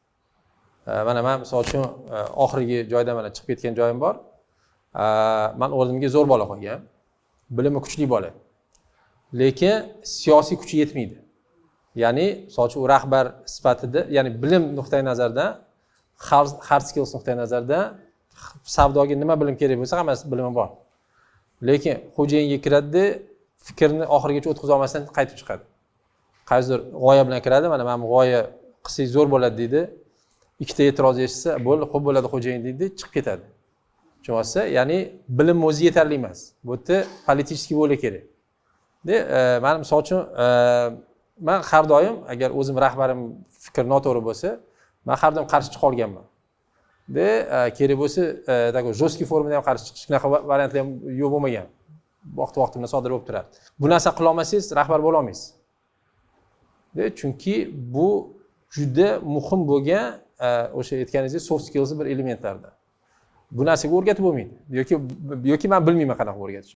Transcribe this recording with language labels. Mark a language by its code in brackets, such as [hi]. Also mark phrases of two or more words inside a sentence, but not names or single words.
[uz] Mana men misol uchun oxirgi joyda mana chiqib ketgan joyim bor. Men o'rnimga zo'r bola qo'ygan. Bilimi kuchli bola. Lekin siyosiy kuchi yetmaydi. Ya'ni misol uchun u rahbar sifatida, ya'ni bilim nuqtai nazaridan, [en] hard skills [uz] nuqtai nazaridan savdoga nima bilim kerak bo'lsa, hammasi bilimi bor. Lekin xo'jayinga kiradi, fikrni oxirigacha o'tkazib olmasdan qaytib chiqadi. Qaysidir g'oya bilan kiradi, mana men g'oya qilsak zo'r bo'ladi deydi. Ikkita e'tiroz eshitsa, bo'ldi, xo'p bo'ladi xo'jayin deydi, chiqib ketadi. Tushunasiz? Ya'ni bilim o'zi yetarli emas. Bu yerda politik vo'la kerak. Men misol uchun men har doim agar o'zim rahbarim fikr noto'g'ri bo'lsa, men har doim qarshi chiqa olganman. Kerak bo'lsa, [ru] такой жесткий [uz] formada ham qarshi chiqish, shunaqa variantlar ham yo'q bo'lmagan. Vaqt-vaqti bilan sodir bo'lib turadi. Bu narsa qila olmasangiz, rahbar bo'la olmaysiz. Chunki bu juda muhim bo'lgan o'sha aytganingizdek [en] soft skills [uz] bir elementlardan. Bu narsaga o'rgatib bo'lmaydi. Yoki men bilmayman qanaqa o'rgatish.